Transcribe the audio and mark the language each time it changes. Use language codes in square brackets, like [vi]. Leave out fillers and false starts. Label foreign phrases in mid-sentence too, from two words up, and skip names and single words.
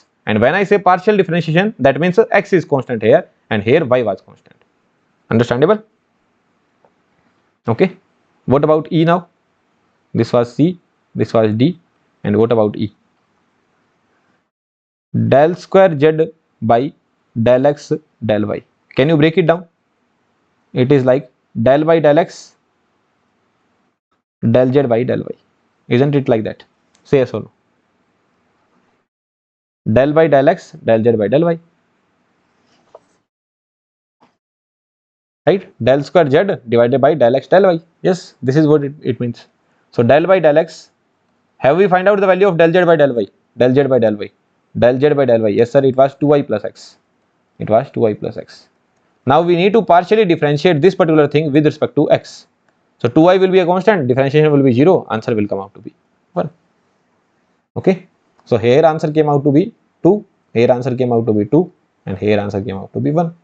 [en] And when I say partial differentiation, that means x is constant here and here y was constant. Understandable? Okay. What about E now? This was C, this was D, and what about E? Del square z by del x del y. Can you break it down? It is like del by del x, del z by del y. Isn't it like that? Say yes or no. Del by del x, del z by del y. Right? Del square z divided by del x del y. Yes, this is what it means. So del by del x, have we find out the value of del z by del y? Del z by del y. Del z by del y. Yes sir, it was 2y plus x. It was 2y plus x. Now we need to partially differentiate this particular thing with respect to x. So 2y will be a constant, differentiation will be 0, answer will come out to be 1. Okay, so here answer came out to be 2, here answer came out to be 2, and here answer came out to be 1.